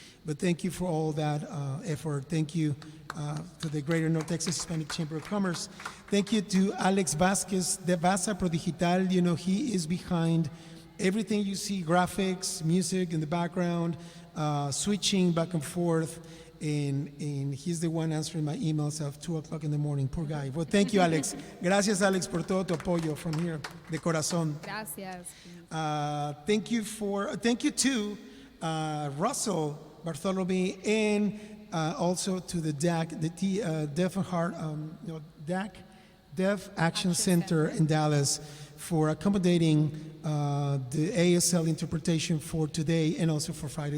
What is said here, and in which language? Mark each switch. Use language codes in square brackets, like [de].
[en] But thank you for all that effort. Thank you to the Greater North Texas Hispanic Chamber of Commerce. Thank you to Alex Vasquez de Vaza Pro Digital. He is behind everything you see, graphics, music in the background, switching back and forth. And he's the one answering my emails at 2 o'clock in the morning. Poor guy. Well, thank you, Alex. [es] Gracias, Alex, por todo tu apoyo [en] from here, [es] de corazón. Gracias. [en] Thank you to Russell Bartholomew and also to the DAC, the Deaf and Hard, DAC Deaf Action Center in Dallas for accommodating the ASL interpretation for today and also for Friday.